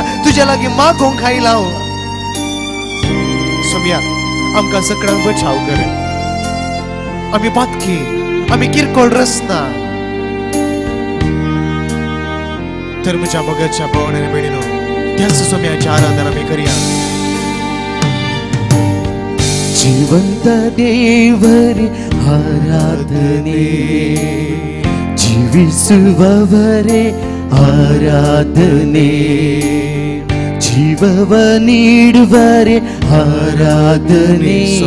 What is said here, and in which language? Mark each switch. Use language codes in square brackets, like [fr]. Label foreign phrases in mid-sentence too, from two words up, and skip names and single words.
[kok] तुजे लागीं मागोवंक आयला सोम्या. आमकां सगळ्यांक बचाव कर. आमी पातकी. आमी किरकोळ रसना. तर म्हज्या मोगाच्या भावांनी भयणीनो त्याच सोम्याची आराधना आमी करया. [kn] ಜೀವಂತ ದೇವರೇ ಆರಾಧನೆ. ಜೀವಿಸುವವರೇ ಆರಾಧನೆ. ಜೀವವ ನೀಡುವರೇ ಆರಾಧನೆ.